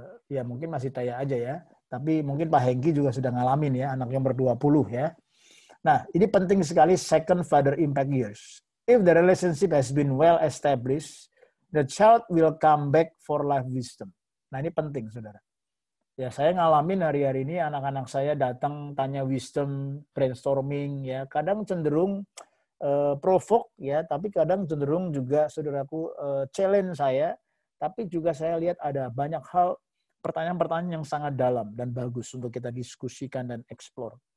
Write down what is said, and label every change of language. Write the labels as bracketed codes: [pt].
[id] Ya mungkin masih Taya aja ya. Tapi mungkin Pak Hengki juga sudah ngalamin ya, anak yang ber-20 ya. Nah, ini penting sekali [en] second father impact years. If the relationship has been well established, the child will come back for life wisdom. [id] Nah, ini penting, saudara. Ya, saya ngalamin hari-hari ini anak-anak saya datang tanya wisdom, brainstorming ya. Kadang cenderung provoke ya, tapi kadang cenderung juga saudaraku challenge saya. Tapi juga saya lihat ada banyak hal, pertanyaan-pertanyaan yang sangat dalam dan bagus untuk kita diskusikan dan explore.